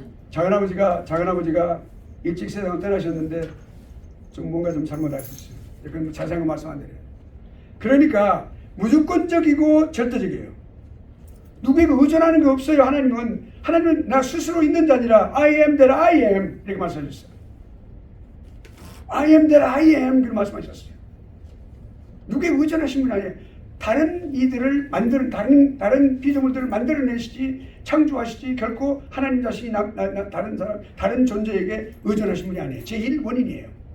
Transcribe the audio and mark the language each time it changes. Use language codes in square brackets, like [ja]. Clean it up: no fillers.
[ko] 작은아버지가 일찍 세상을 떠나셨는데 좀 뭔가 좀 잘못하셨어요. 그건 자세한 말씀 안 드려요. 그러니까 무조건적이고 절대적이에요. 누구에게 의존하는 게 없어요. 하나님은 나 스스로 있는 자 아니라 [en] I am that I am [ko] 이렇게 말씀하셨어요. [en] I am that I am [ko] 이렇게 말씀하셨어요. 누구에게 의존하신 분 아니에요. 다른 이들을 만드는 다른 피조물들을 만들어내시지 창조하시지 결코 하나님 자신이 다른 존재에게 의존하신 분이 아니에요. 제1 원인이에요.